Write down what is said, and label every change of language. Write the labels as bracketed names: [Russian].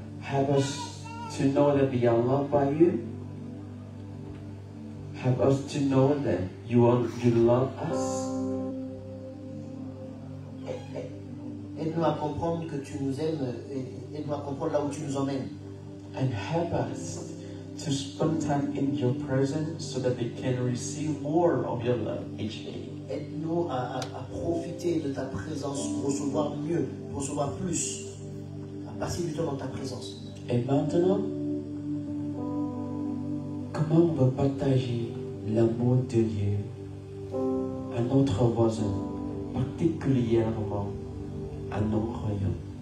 [English] Help us to know that we are loved by you. Help us to know that you love us. [French] Aide-nous à comprendre que tu nous aimes, aide-nous à comprendre là où tu nous emmènes. [English] and help us to spend time in your presence so that they can receive more of your love each day. [French] Aide-nous à profiter de ta présence, recevoir mieux, recevoir plus, à passer du temps dans ta présence. Et maintenant, comment on va partager l'amour de Dieu à notre voisin, particulièrement à nos royaumes?